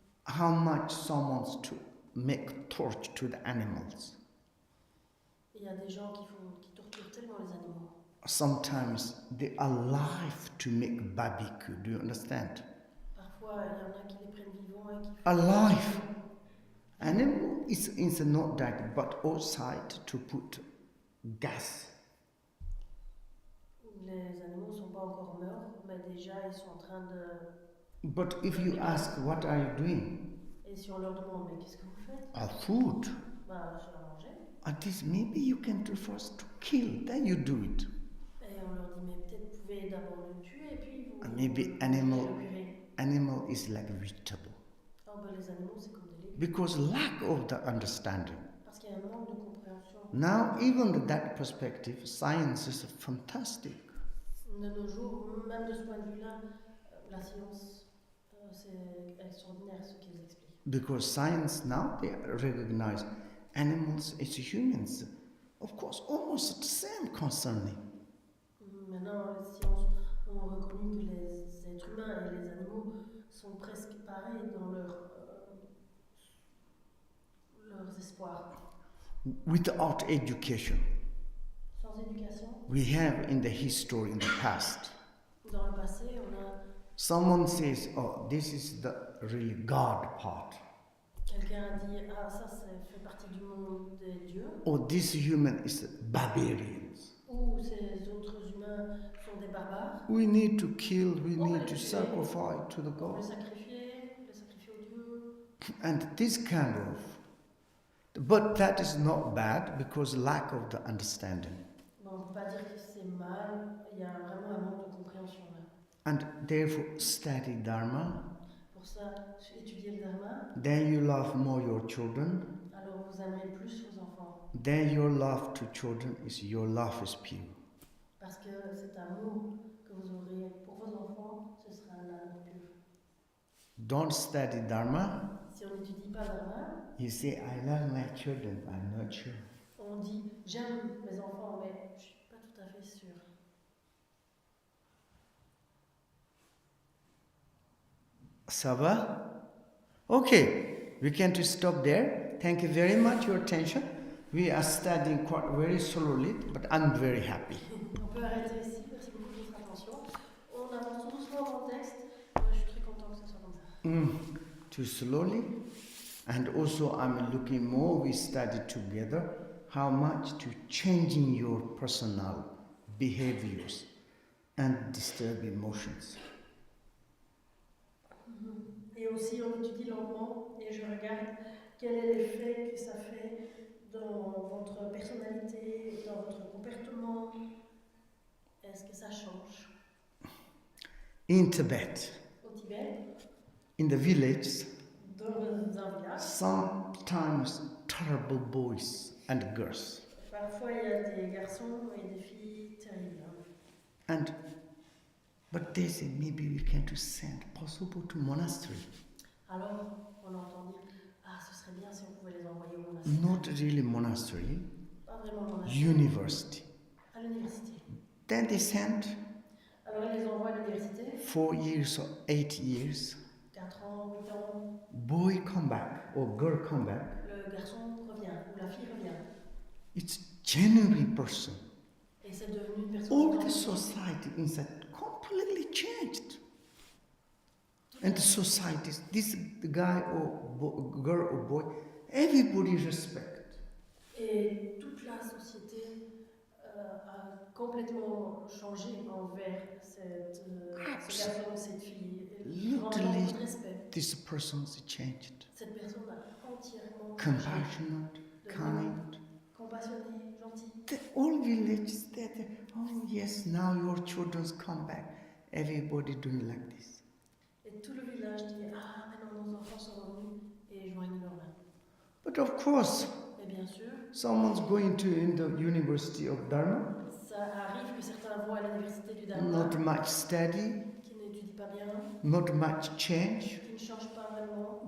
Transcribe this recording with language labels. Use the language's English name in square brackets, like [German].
[English] How much someone to make torture to the animals. [French] Il y a des gens qui torturent tellement les animaux. [English] Sometimes they are alive to make barbecue. Do you understand? [French] Parfois, il y en a qui les prennent vivants et qui font [English] Alive. Animal is not that, but outside to put gas. [French] Les animaux ne sont pas encore morts, mais déjà ils sont en train de... [English] But if you ask, what are you doing? [French] Et si on leur demande, mais qu'est-ce que vous faites? [English] Food. [French] Bah, je vais manger. [English] At least maybe you can do first to kill, then you do it. [French] Et on leur dit, mais peut-être vous pouvez d'abord le tuer et puis vous... [English] Maybe [French] vous [English] animal [French] le purée. [English] Animal is like vegetable. [French] Oh, ben, les animaux, c'est comme des légumes. [English] Because lack of the understanding. [French] Parce qu'il y a un manque de compréhension. [English] Now, even that perspective, science is fantastic. [French] De nos jours, même de ce point de vue-là, la science, c'est extraordinaire ce qu'ils expliquent. [English] Because science now, they recognize animals as humans. Of course, almost the same concerning. [French] Maintenant, les sciences ont reconnu que les êtres humains et les animaux sont presque pareils dans leurs espoirs. [English] Without education, [French] Sans éducation, [English] we have in the history, in the past, [French] dans le passé, on a [English] someone says, oh, this is the really God part. [French] quelqu'un a dit, ah ça fait partie du monde des dieux, [English] Or this human is barbarians. [French] ou ces autres humains sont des barbares. [English] We need to kill, we [French] On va [English] need [French] les [English] to [French] tuer. [English] sacrifice to the [French] On peut [English] God. [French] les sacrifier aux dieux. [English] And this kind of, but that is not bad because lack of the understanding. [French] Bon, on ne peut pas dire que c'est mal, il y a vraiment un manque de compréhension là. [English] And therefore study Dharma, [French] Pour ça, étudier le Dharma, [English] then you love more your children, [French] alors vous aimerez plus vos enfants. [English] then your love to children is your love is pure. [French] Parce que cet amour que vous aurez pour vos enfants, ce sera un amour pur. [English] Don't study Dharma, [French] Si on n'étudie pas le Dharma, [English] you say, I love my children, I'm not sure. [French] on dit j'aime mes enfants, mais je ne suis pas tout à fait sûre. Ça va? [English] Okay, we can to stop there. Thank you very much for your attention. We are studying quite very slowly, but I'm very happy. [French] On peut arrêter ici, merci beaucoup de votre attention. On avance tout doucement dans le texte, je suis très contente que ce soit comme ça. [English] Too slowly. And also I'm looking more, we study together how much to changing your personal behaviors and disturb emotions. [French] Et aussi, on étudie lentement et je regarde quel est l'effet que ça fait dans votre personnalité, dans votre comportement. Est-ce que ça change? [English] In Tibet, [French] Au Tibet, [English] in the village, [French] dans dans un village. [English] Sometimes terrible boys and girls. [French] Parfois, il y a des garçons et des filles terribles. [English] But they say maybe we can to send possible to monastery. [French] Alors, on entend dire, ce serait bien si on pouvait les envoyer au monastère. [English] Not really monastery. [French] Pas vraiment le monastère. [English] University. [French] À l'université. [English] Then they sent. [French] Alors, ils les envoient à l'université. [English] 4 years or 8 years. [French] 4 ans, 8 ans. [English] Boy come back or girl come back. [French] Le garçon revient ou la fille revient. [English] It's genuine person. [French] Et c'est devenu une personne. [English] All the society inside completely changed. And the societies, this guy or girl or boy, everybody respect. [French] Et toute la société a complètement changé envers ce garçon, cette fille. [English] Literally, [French] Vraiment de respect. [English] this person is changed. [French] Cette personne a entièrement [English] Compassionate, kind. [French] Compassionné, gentil. [English] All villages, oh yes, now your children's come back. Everybody doing like this. [French] Et tout le village dit maintenant nos enfants sont revenus et joignent leurs mains. [English] But of course, [French] Mais bien sûr, [English] someone's going to in the University of Dharma. [French] ça arrive que certains vont à l'université du Dharma, [English] Not much study, [French] qui n'étudient pas bien, [English] not much change. [French] qui ne changent pas vraiment.